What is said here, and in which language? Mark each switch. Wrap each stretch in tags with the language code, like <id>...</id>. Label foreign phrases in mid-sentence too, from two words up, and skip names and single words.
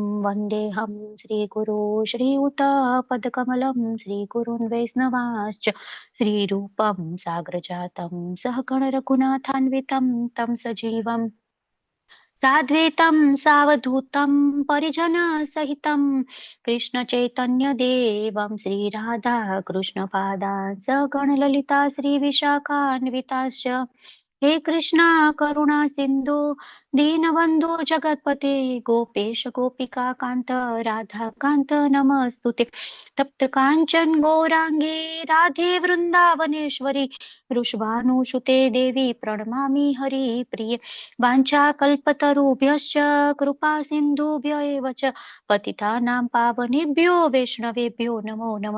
<sa>વંદેહમ શ્રી ગુરુ શ્રીયુત પદકમલમ શ્રી ગુરુन् વૈષ્ણવાશ્ચ શ્રીરૂપમ સાગ્રજાતમ સહગણ રઘુનાથાન્વિતમ તમ સજીવમ સાદ્વૈતમ સાવધૂતમ પરિજન સહિતમ કૃષ્ણ ચૈતન્ય દેવમ શ્રી રાધા કૃષ્ણ પાદાન સગણ લલિતા શ્રી વિશાખાન્વિતાશ્ચ. હે કૃષ્ણ કરુણા સિંધુ दीनबन्धो जगत्पते गोपेश गोपिका कान्त राधा कान्त नमस्तुते. तप्त काञ्चन गौरांगे राधे वृन्दावनेश्वरी वृषभानुसुते देवी प्रणमामि हरिप्रिये. वाञ्छाकल्पतरुभ्यश्च कृपा सिन्धुभ्य एव च पतितानां पावनेभ्यो वैष्णवेभ्यो नमो नमः.</sa>